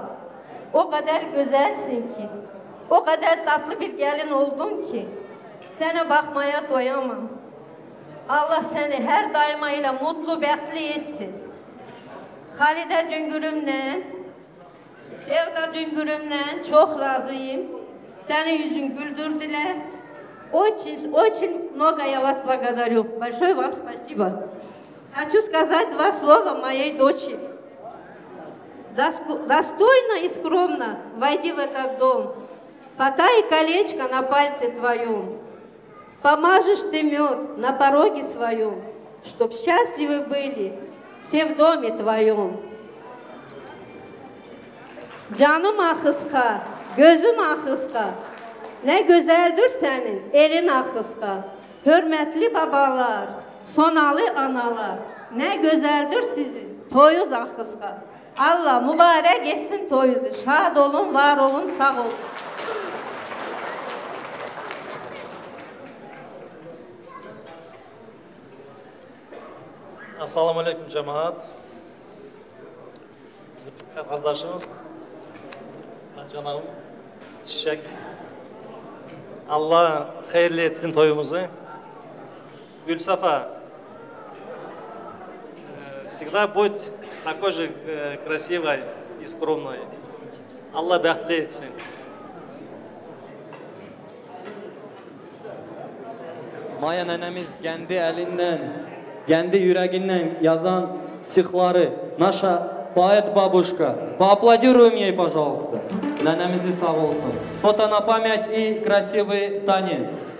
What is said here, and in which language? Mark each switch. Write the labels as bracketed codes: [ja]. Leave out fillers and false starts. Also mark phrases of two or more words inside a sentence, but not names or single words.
[tr] O kadar güzelsin ki, o kadar tatlı bir gelin oldun ki, sana bakmaya doyamam. Allah seni her daima mutlu, bəxtli etsin. Halide Düngürümle, Sevda Düngürümle çok razıyım. Seni yüzün güldürdüler. [ru] Очень много я вас благодарю. Большое вам спасибо. Хочу сказать два слова моей дочери. Достойно и скромно войди в этот дом. Потай колечко на пальце твоем. Помажешь ты мед на пороге своем, чтоб счастливы были все в доме твоем. [tr] Canım ahıska, gözüm ahıska, ne güzeldir senin elin ahıska. Hürmetli babalar, sonalı analar, ne güzeldir sizin toyuz ahıska. Allah mübarek etsin toyuzu, şad olun, var olun, sağ olun. [ar] السلام عليكم [tr] cemaat. Zülfikar kardeşimiz, canım, Çiçek. Allah hayırlı etsin toyumuzu. [ru] Гульсафа, всегда будь такой же красивой и скромной. [tr] Allah bəxtli etsin. Maya nənəmiz kendi elinden, kendi yüreğinden yazan sihları, [ru] naša поэт бабушка. Поаплодируем ей, пожалуйста. [tr] Нанамизи сağ olsun. [ru] Фото на память и красивый танец.